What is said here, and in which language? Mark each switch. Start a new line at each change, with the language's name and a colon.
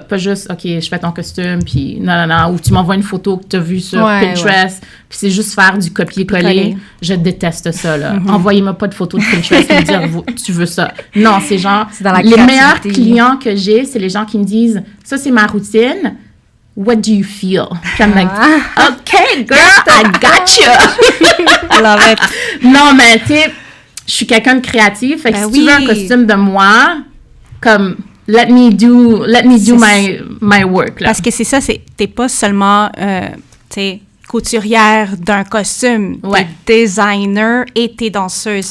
French: Pas juste, OK, je fais ton costume, puis non, ou tu m'envoies une photo que tu as vue sur Pinterest, puis c'est juste faire du copier-coller. Je déteste ça, là. Envoyez-moi pas de photos de Pinterest et me dire, tu veux ça. Non, c'est genre, les meilleurs clients que j'ai, c'est les gens qui me disent, ça, c'est ma routine.
English: What do you feel?
French: Puis
English: I'm like, OK, girl, I got you. I love it.
French: Non, mais tu sais, je suis quelqu'un de créatif. Fait que si tu veux un costume de moi, comme
English: let me do my work,
French: là. Parce que c'est ça, t'es pas seulement couturière d'un costume, t'es designer et t'es danseuse.